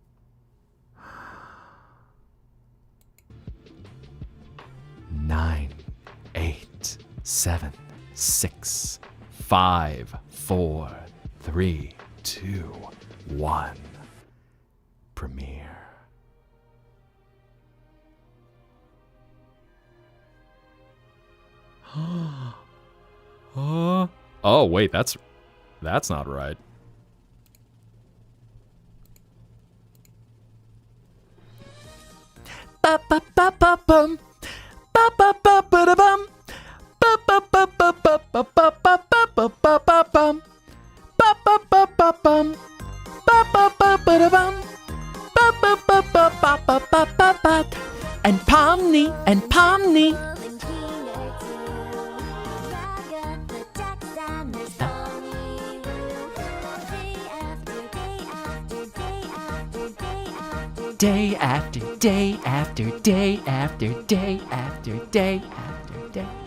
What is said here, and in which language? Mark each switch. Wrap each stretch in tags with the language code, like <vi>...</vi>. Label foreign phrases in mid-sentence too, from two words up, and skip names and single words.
<en>9, 8, 7, 6, 5, 4, 3, 2, 1. premiere. Oh wait, that's not right. Ba ba ba ba bum. Ba ba ba ba da bum. Ba ba ba ba ba ba ba ba ba ba ba bum. Ba ba ba ba bum. Ba ba ba ba da bum. Ba ba ba ba ba ba ba ba ba. And Pomni and Pomni. Day after day after day after day after day after day.</en>